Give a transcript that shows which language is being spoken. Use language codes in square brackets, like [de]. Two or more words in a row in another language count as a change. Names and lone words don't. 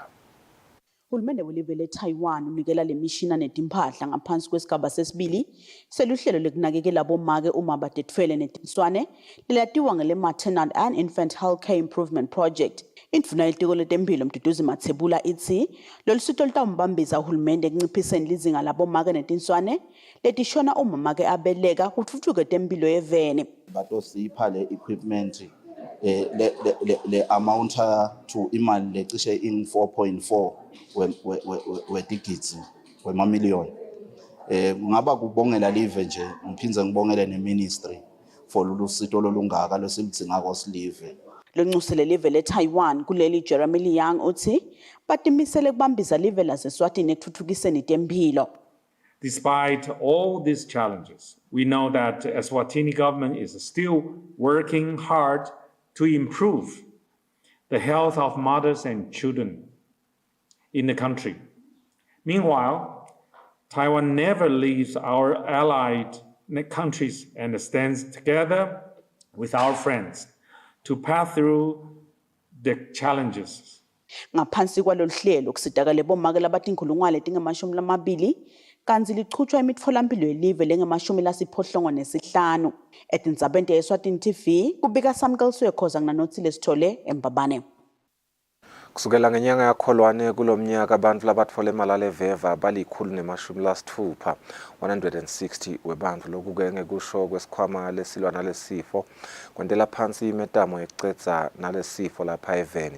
[ss] Hulumende welive le-Taiwan unikela le mishina netimpahla ngaphansi kwesigaba sesibili seluhlelo lekunakekela bomake uma badetfwele netinswane lelatiwa ngele-Maternal and Infant Healthcare Improvement Project. Indvuna yetiko letempilo Mduduzi Mathebula ithi lolusito lutawumbambisa uhulumende ekunciphiseni lizinga labomake netinswane letishona uma make abeleka kutfutfuke tempilo yevene. Batosipha le equipment le [en] amount to [ss] imali lecishe in 4.4 wetigidzi wemamiliyoni. Ngaba kubongela live nje ngiphinze ngibongele neministry for lulusito lolungaka losilidzinga silive. Lonxusele live le-Taiwan kuleli Jeremy Liang uthi batimisele kubambisa live laseSwatini ekuthuthukiseni tempilo. [en] Despite all these challenges, we know that the Eswatini government is still working hard to improve the health of mothers and children in the country. Meanwhile, Taiwan never leaves our allied countries and stands together with our friends to pass through the challenges. [ss] Ngaphansi kwalolu hlelo kusitakale bomake labatinkhulungwane tinge-20 kanzi lichutshwa imitfolampilo yelive lenge-85. Etindzabeni teSwatini TV kubika Samkelsiwe Khoza nginanothile Sithole Embabane. Kusukela ngenyanga yakholwane kulomnyaka abantu labatfole Malaria veva bali-160 160 webantfu lokuke ngekusho kwesikhwama lesilwa nalesifo kwentela phansi imetamo yekucedza nalesifo lapha eveni.